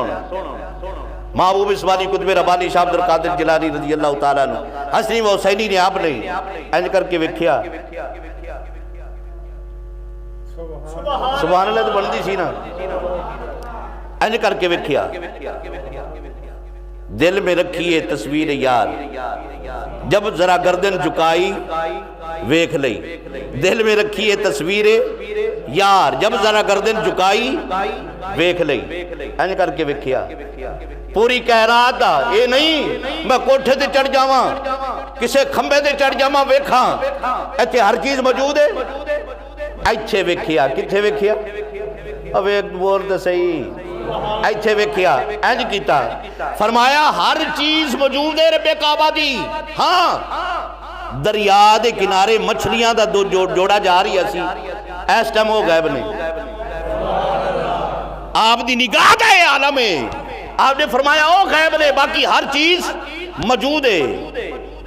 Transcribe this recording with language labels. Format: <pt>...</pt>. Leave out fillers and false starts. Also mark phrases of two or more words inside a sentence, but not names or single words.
<pa>محبوب اسمانی قطب ربانی شاہ عبد القادر جیلانی</pa> <ar>رضی اللہ تعالیٰ عنہ</ar> <pa>حسنی و حسینی نے آپ نے انج کر کے ویکھیا.</pa> <ar>سبحان اللہ</ar> <pa>تو بندی سی نا. انج کر کے ویکھیا،</pa> <ur>دل میں رکھیے تصویر یار، جب ذرا گردن جھکائی ویکھ لئی. دل میں رکھیے تصویر یار، جب ذرا گردن جھکائی ویکھ لئی.</ur> <pa>انج کر کے ویکھیا پوری کائنات دا. اے نہیں میں کوٹھے تے چڑھ جاواں، کسے کھمبے تے چڑھ جاواں ویکھاں، ایتھے ہر چیز موجود ہے. ایتھے ویکھیا، کتھے ویکھیا؟ اب ایک بول تے صحیح. ایتھے ویکھیا، انج کیتا، فرمایا ہر چیز موجود ہے رب کعبہ دی. ہاں دریا دے کنارے مچھلیاں دا جوڑا جا رہی ہے سی، اس ٹائم ہو غائب نے. آپ دی نگاہ دا ہے عالم ہے. آپ نے فرمایا او غیب نے، باقی ہر چیز موجود ہے.</pa>